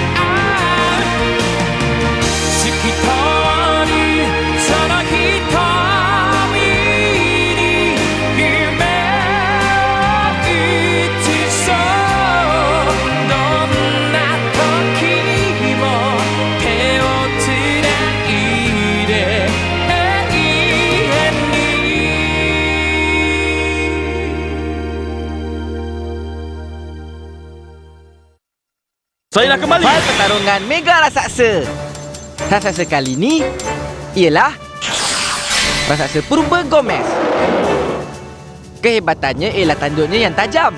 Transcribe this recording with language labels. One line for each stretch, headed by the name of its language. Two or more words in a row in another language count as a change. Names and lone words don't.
Japanese: 透き通るその瞳に夢を映そうどんな時も手をつないで永遠に
Malay: Saya dah kembali. Fal pertarungan Mega Raksasa. Raksasa kali ni ialah Raksasa Purba Gomez. Kehebatannya ialah tanduknya yang tajam.